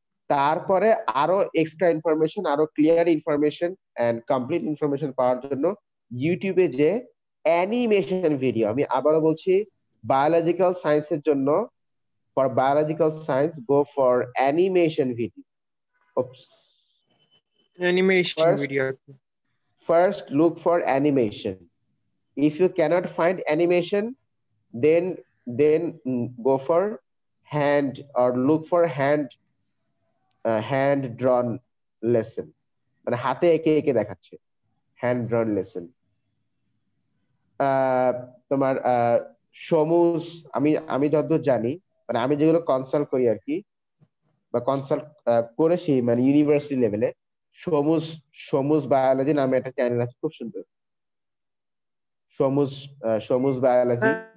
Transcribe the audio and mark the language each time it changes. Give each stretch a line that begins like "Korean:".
Bangla: তারপরে আরো extra information, আরো clear information and complete information পাওয়ার জন্য ইউটিউবে যে অ্যানিমেশন ভিডিও, আমি আবারও বলছি, বায়োলজিক্যাল সায়েন্সের জন্য
English: for biological science go for animation video. Oops. Animation video. First look for animation. If you cannot find animation, then go for hand, or look for hand drawn lesson,
Bangla: মানে হাতে এঁকে এঁকে দেখাচ্ছে,
English: hand drawn lesson।
Bangla: তোমার সমুজ, আমি যতদূর জানি, মানে আমি যেগুলো কনসাল্ট করি আর কি, বা কনসাল্ট করেছি মানে ইউনিভার্সিটি লেভেলে, সমুজ বায়োলজি নামে একটা চ্যানেল আছে, খুব সুন্দর, সমুজ বায়োলজি।